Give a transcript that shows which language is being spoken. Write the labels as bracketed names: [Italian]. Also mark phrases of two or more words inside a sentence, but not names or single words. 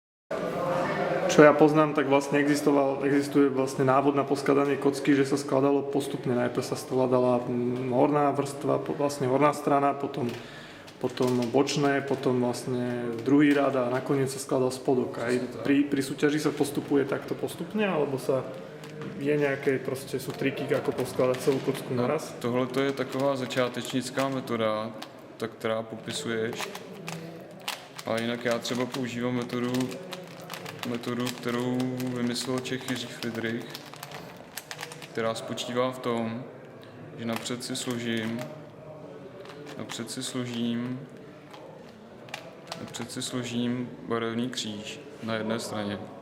[Slovak] Čo ja poznám, tak vlastne existuje vlastne návod na poskladanie kocky, že sa skladalo postupne. Najprv sa skladala horná vrstva, vlastne horná strana, potom bočné, potom vlastne druhý rad a nakoniec sa skladal spodok. Aj pri súťaži sa postupuje takto postupne, alebo sa je [Czech] nějaké, prostě jsou triky, jako poskládat celou kocku naraz? Tohle to je taková začátečnická metoda, tak která popisuješ. A jinak já třeba používám metodu, kterou vymyslel Čech Jiří Friedrich, která spočívá v tom, že napřed si složím barevný kříž na jedné straně.